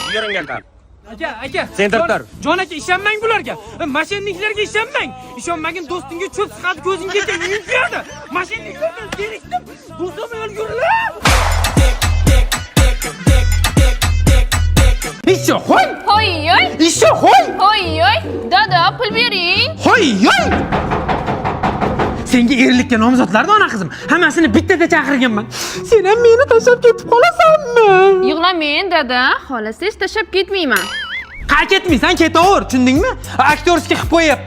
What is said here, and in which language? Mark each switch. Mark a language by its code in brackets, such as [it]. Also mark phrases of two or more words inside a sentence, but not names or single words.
[uz] Yuring aka. Aka. Sen tur. Jon aka, ishonmang bularga. Mashinniklarga ishonmang. Ishonmagin do'stingga cho'p chiqadi, ko'zingga kelib yuradi. Mashinniklardan zerikdim. Do'stim o'lgurlar. Isho, hoy. Hoy, hoy. Isho, hoy. Hoy, hoy. Dada, pul bering. Hoy, hoy. Senga erlikka nomzodlarni ona qizim. Hammasini bittada chaqirganman. Sen ham meni tashlab ketib qolasanmi? Yig'lamang dada, xolasi hech tashlab ketmayman. Qa ketmaysan, ketaver, tushundingmi? Aktyorskiy qilib qo'yapman.